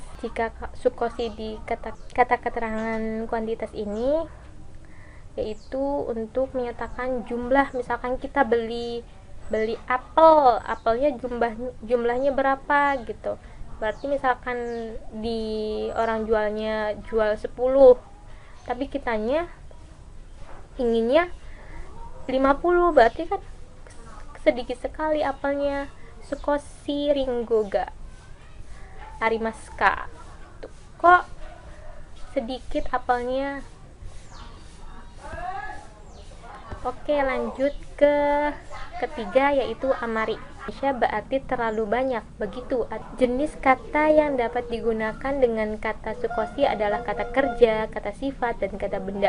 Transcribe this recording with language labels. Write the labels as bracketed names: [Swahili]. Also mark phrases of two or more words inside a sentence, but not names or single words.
[Indonesian] Jika sukosi di kata keterangan kuantitas ini yaitu untuk menyatakan jumlah, misalkan kita beli apelnya jumlahnya berapa gitu. Berarti misalkan di orang jual 10, tapi kitanya inginnya 50, berarti kan sedikit sekali apelnya. [Japanese] 少しりんごがあります. [Indonesian] Kok sedikit apelnya? Oke, lanjut ke ketiga yaitu amari. Berarti terlalu banyak. Begitu. Jenis kata yang dapat digunakan dengan kata sukoshi adalah kata kerja, kata sifat, dan kata benda.